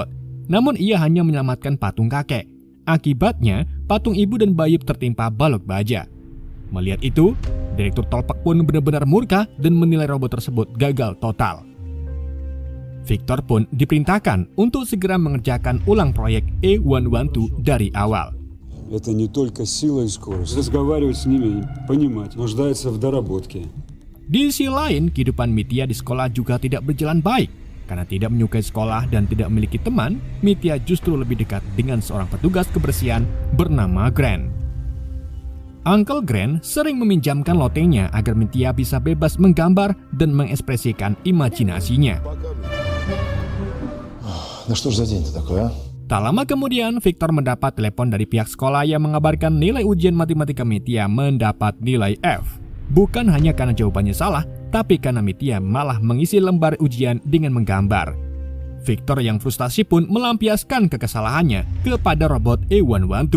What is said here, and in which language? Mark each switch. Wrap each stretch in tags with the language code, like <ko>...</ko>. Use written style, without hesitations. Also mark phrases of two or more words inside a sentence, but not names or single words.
<id>Namun ia hanya menyelamatkan patung kakek. Akibatnya, patung ibu dan bayi tertimpa balok baja. Melihat itu, Direktur Tolpak pun benar-benar murka dan menilai robot tersebut gagal total. Victor pun diperintahkan untuk segera mengerjakan ulang proyek A112 dari awal.</id> <ru>Это не только сила и скорость. Разговаривать с ними, понимать, нуждается в доработке.</ru> <id>Di sisi lain, kehidupan Mitya di sekolah juga tidak berjalan baik. Karena tidak menyukai sekolah dan tidak memiliki teman, Mitya justru lebih dekat dengan seorang petugas kebersihan bernama Grant. Uncle Grant sering meminjamkan lotengnya agar Mitya bisa bebas menggambar dan mengekspresikan imajinasinya.</id> <ru>Ну что ж за день-то такой, а?</ru> <id>Tak lama kemudian, Victor mendapat telepon dari pihak sekolah yang mengabarkan nilai ujian matematika Mitya mendapat nilai F. Bukan hanya karena jawabannya salah, tapi karena Mitya malah mengisi lembar ujian dengan menggambar. Victor yang frustasi pun melampiaskan kekesalahannya kepada robot A112.</id>